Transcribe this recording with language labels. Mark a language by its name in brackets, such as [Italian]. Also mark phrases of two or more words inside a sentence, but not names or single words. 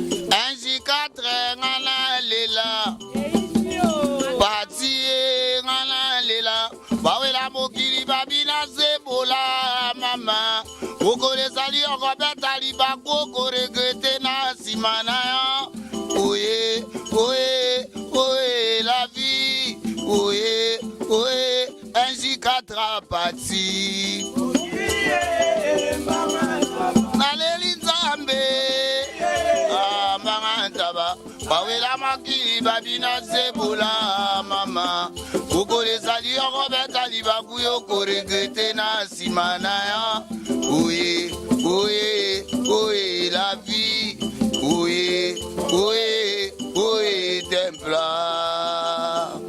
[French] Un J quatre, [Lingala] nga na lela. Pati ye, nga na lela. Bawela mokili babi na zebola, mama. Mokolo ezali oko beta libaku, oko regrete na nsima na yo. Oye, oye, oye, [French] la vie. [Lingala] Oye, oye, [French] un J quatre a pati. [Lingala] Naleli Nzambe. Ah, mbanga ntaba. Bawela makili babi na zebola, mama. Mokolo ezali oko beta libaku, yo oko regrete na nsima na yo. Oye, oye, oye, [French] la vie. [Lingala] Oye, oye, oye, templar.